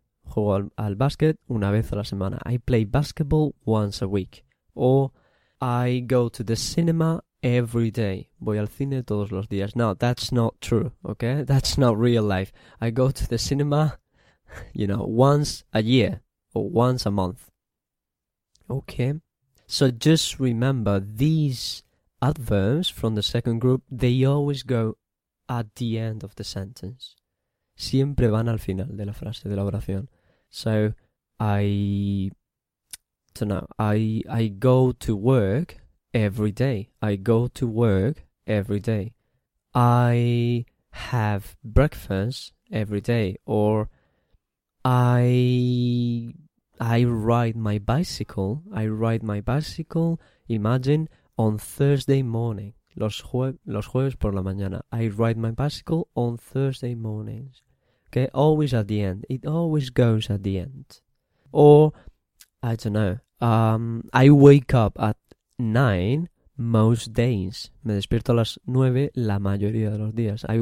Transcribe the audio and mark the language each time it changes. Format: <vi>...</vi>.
<es>Juego al basket una vez a la semana.</es> <en>I play basketball once a week. Or, I go to the cinema every day.</en> <es>Voy al cine todos los días.</es> <en>No, that's not true, okay? That's not real life. I go to the cinema, you know, once a year or once a month. Okay, so just remember these adverbs from the second group, they always go at the end of the sentence.</en> <es>Siempre van al final de la frase, de la oración.</es> <en>So, I go to work every day. I go to work every day. I have breakfast every day. Or, I ride my bicycle, imagine, on Thursday morning.</en> <es>Los jueves por la mañana.</es> <en>I ride my bicycle on Thursday mornings. Okay, always at the end. It always goes at the end. Or, I don't know, I wake up at 9 most days.</en> <es>Me despierto a las 9 la mayoría de los días.</es>